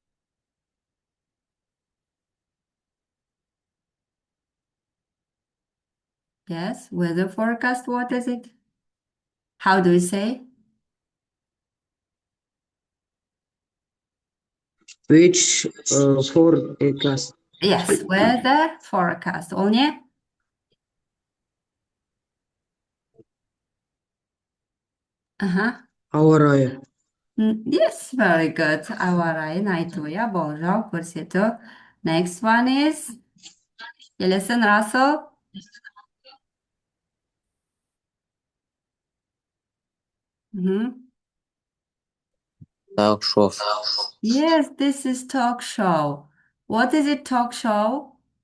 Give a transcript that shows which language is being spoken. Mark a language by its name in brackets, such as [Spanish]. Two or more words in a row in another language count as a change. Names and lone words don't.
[English] Yes, weather forecast. What is it? How do we say? Which forecast? Yes, weather forecast. Only? Uh-huh. [Kazakh] Ауа райы. [English] Yes, very good. [Kazakh] Ауа райын айту, иә, болжау көрсету. [English] Next one is келесін Russell. Talk show. Yes, this is talk show. What is it talk show?